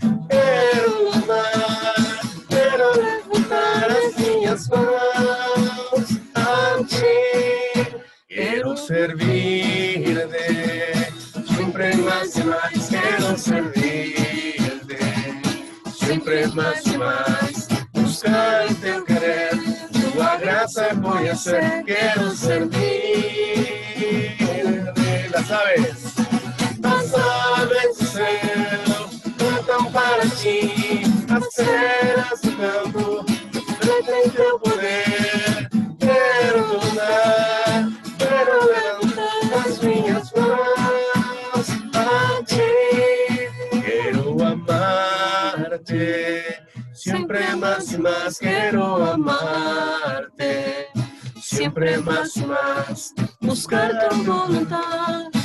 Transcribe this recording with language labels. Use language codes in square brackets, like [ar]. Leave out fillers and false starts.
[pt] Quero amar, quero levantar as minhas mãos a ti. Quero servirte, [es] siempre más y más [pt] quiero servirte, siempre más y más, buscar teu querer, tua graça conhecer, quero servirte. Las aves do céu cantam para ti, as feras do campo refletem teu poder. Quero andar, quero levantar as minhas mãos a ti. Quero amarte, [es] siempre más y más quiero amarte, siempre más y más, buscar tu voluntad,